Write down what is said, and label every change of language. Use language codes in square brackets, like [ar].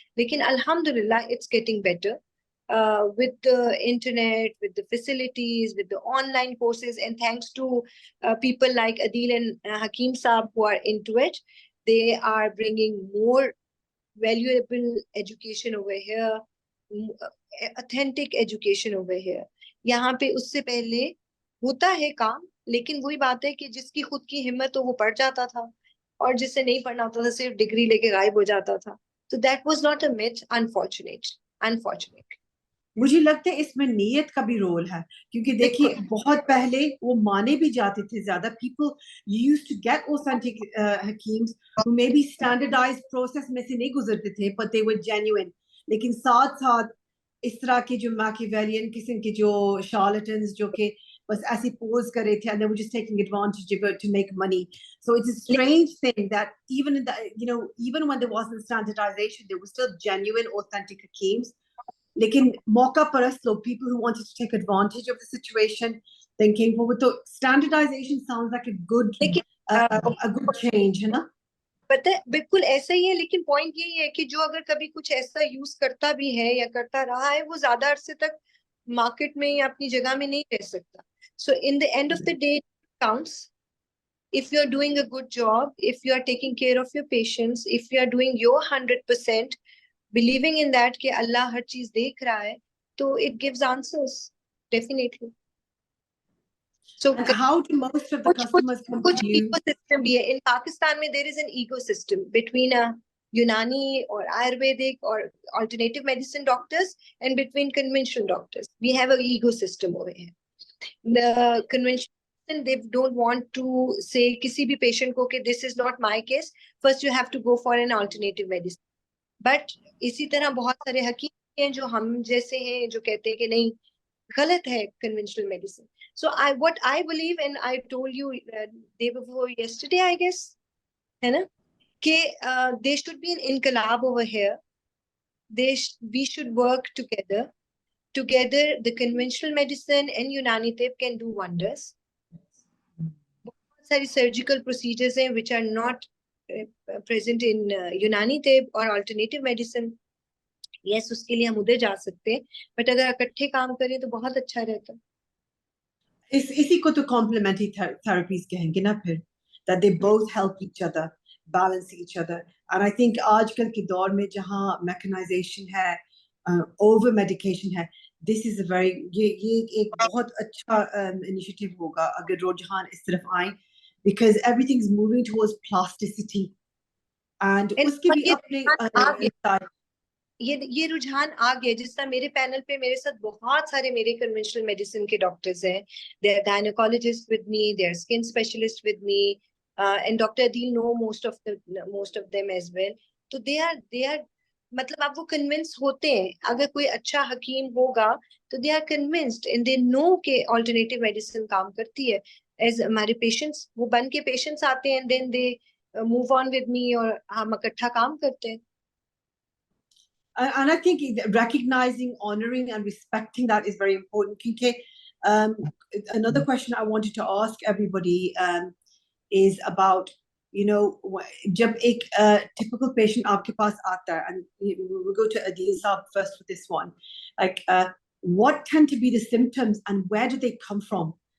[hi] लेकिन अल्हम्दुलिल्लाह [en] It's getting better with the internet, with the facilities, with the online courses, and thanks to people like Adil and Hakeem Saab who are into it. They are bringing more valuable education over here. authentic education over here. [hi] यहाँ पे उससे पहले होता है काम, लेकिन वही बात है कि जिसकी खुद की हिम्मत हो वो पढ़ जाता था, और जिससे नहीं पढ़ना होता था सिर्फ डिग्री लेके गायब हो जाता था. [en] So that was not a myth, unfortunate. [hi] मुझे लगता है इसमें नीयत का भी रोल है, क्योंकि देखिए बहुत पहले वो माने भी जाते थे ज्यादा. [en] People used to get authentic hakims who maybe standardized process [hi] में से नहीं गुजरते थे, [en] but they were genuine. [hi] लेकिन साथ साथ इस तरह के जो Machiavellian किस्म के जो charlatans जो कि बस ऐसे पोज कर रहे थे, [en] and they were just taking advantage of it to make money. So it's a strange thing that even in the, you know, even when there wasn't standardization, there were still genuine authentic hakims. [hi] लेकिन मौका परस्त लोग, [en] people who wanted to take advantage of the situation, then came forward. So standardization sounds like a good change, है ना? [hi] पता है बिल्कुल ऐसा ही है, लेकिन पॉइंट यही है कि जो अगर कभी कुछ ऐसा यूज करता भी है या करता रहा है, वो ज्यादा अरसे तक मार्केट में या अपनी जगह में नहीं रह सकता. [en] So in the end of the day counts. If you're doing a good job, if you are taking care of your patients, if you are doing your 100%, believing in that [hi] कि अल्लाह हर चीज देख रहा है, [en] तो it gives answers definitely. So And how do most of the customers come [hi] कुछ [en] to you? [hi] ecosystem भी है. [en] In Pakistan में there is an ecosystem between a Unani or Ayurvedic or alternative medicine doctors and between conventional doctors. We have an ecosystem over here. The conventional medicine, they don't want to say [hi] किसी भी patient को कि [en] this is not my case. First you have to go for an alternative medicine. [hi] But इसी तरह बहुत सारे हकीम हैं जो हम जैसे हैं, जो कहते हैं कि नहीं, गलत है conventional medicine. [en] So what I believe, and I told you day before yesterday, I guess, [hi] है ना, कि [en] there should be an inqilab over here. We should work together. Together, the conventional medicine and Unani Tep can do wonders. [hi] बहुत सारी [en] surgical procedures हैं which are not present in Unani Tep or alternative medicine. [hi] Yes, उसके लिए हम उधर जा सकते हैं, but अगर इकट्ठे काम करें तो बहुत अच्छा रहता. इसी को तो [en] complementary therapies [hi] कहेंगे ना फिर, [en] that they both help each other, balance each other. And I think [hi] आजकल के दौर में जहाँ [en] mechanization है, over medication है, this is a very [hi] ये एक बहुत अच्छा [en] initiative [hi] होगा अगर रुझान इस तरफ आए, [en] because everything's moving towards plasticity. [hi] And उसके भी अपने ये रुझान आ गया. जिस तरह मेरे पैनल पे मेरे साथ बहुत सारे मेरे कन्वेंशनल मेडिसिन के डॉक्टर्स हैं. [en] They are gynaecologist with me, they are skin specialist with me, and doctor Adil know most of them as well. [hi] तो दे आर मतलब आप वो कन्विंस होते हैं. अगर कोई अच्छा हकीम होगा तो [en] they are convinced and they know [hi] के ऑल्टरनेटिव मेडिसिन काम करती है. एज हमारे पेशेंट्स वो बन के पेशेंट्स आते हैं, [en] then they move on with me, [hi] और हम इकट्ठा काम करते हैं. [en] And I think recognizing, honoring, and respecting that is very important. Another question I wanted to ask everybody is about, you know, जब एक typical patient आपके पास आता है, and we'll go to Adil Saab first with this one, like what tend to be the symptoms and where do they come from?